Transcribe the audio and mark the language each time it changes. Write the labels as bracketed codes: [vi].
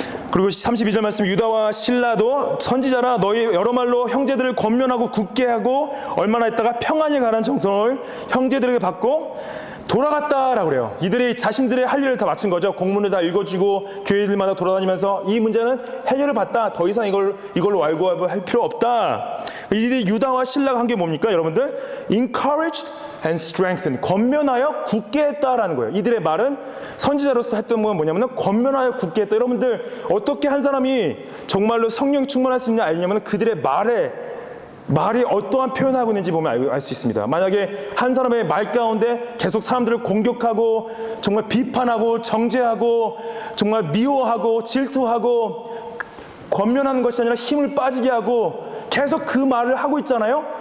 [ko] 그리고 32절 말씀 유다와 실라도 선지자라 너희 여러 말로 형제들을 권면하고 굳게 하고 얼마나 있다가 평안히 가라는 정성을 형제들에게 받고 돌아갔다라고 그래요. 이들이 자신들의 할 일을 다 마친 거죠. 공문을 다 읽어주고 교회들마다 돌아다니면서 이 문제는 해결을 받다. 더 이상 이걸로 왈가왈부할 필요 없다. 이들이 유다와 실라가 한 게 뭡니까 여러분들? [en] Encouraged and strengthened. [ko] 권면하여 굳게 했다라는 거예요. 이들의 말은 선지자로서 했던 건 뭐냐면 권면하여 굳게 했다. 여러분들 어떻게 한 사람이 정말로 성령이 충만할 수 있냐 아니냐면 그들의 말이 어떠한 표현을 하고 있는지 보면 알 수 있습니다. 만약에 한 사람의 말 가운데 계속 사람들을 공격하고 정말 비판하고 정죄하고 정말 미워하고 질투하고 권면하는 것이 아니라 힘을 빠지게 하고 계속 그 말을 하고 있잖아요.